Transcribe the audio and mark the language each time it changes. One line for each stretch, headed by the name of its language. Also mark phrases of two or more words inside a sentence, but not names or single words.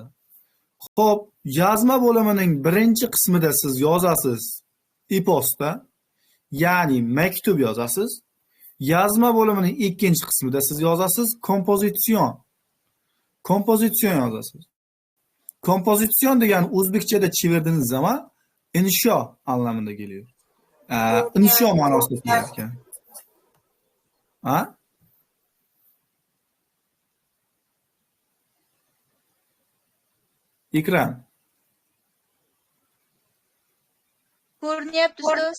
Uzbek: Xo'p, yozma bo'limining birinchi qismida siz yozasiz e-posta, ya'ni maktub yozasiz. Yozma bo'limining ikkinchi qismida siz yozasiz kompozitsion. Kompozitsion yozasiz. Kompozitsion degan o'zbekchada
Turkish: chevirdiğiniz zaman insho anlamında geliyor.
Uzbek: Insho ma'nosida kelar. Ha? Ekran. Ko'rinyapti ustoz.